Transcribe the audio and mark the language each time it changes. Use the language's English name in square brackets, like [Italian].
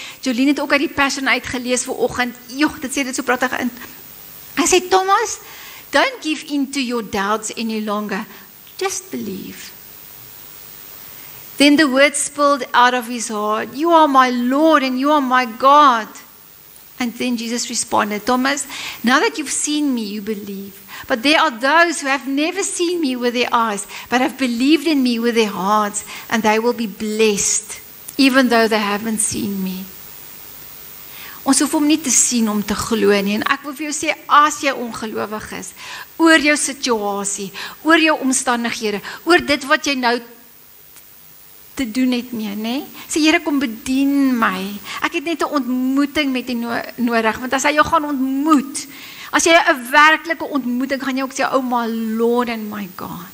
[Afrikaans] Jolien het ook uit die Passion uitgelees vanoggend. Joh, dit sê dit so pragtig in. Hy sê, [English] Thomas, don't give in to your doubts any longer. Just believe. Then the words spilled out of his heart, you are my Lord and you are my God. And then Jesus responded, Thomas, now that you've seen me, you believe. But there are those who have never seen me with their eyes, but have believed in me with their hearts, and they will be blessed, even though they haven't seen me. [Afrikaans] Ons hoef hom nie te sien om te glo nie, en ek wil vir jou sê, as jy ongelowig is, oor jou situasie, oor jou omstandighede, oor dit wat jy nou te doen het mee, nee? Sê, Here, kom bedien my. Ek het net 'n ontmoeting met U nodig, want as hy jou gaan ontmoet, as jy 'n werklike ontmoeting, gaan jy ook sê, [English] oh my Lord and my God.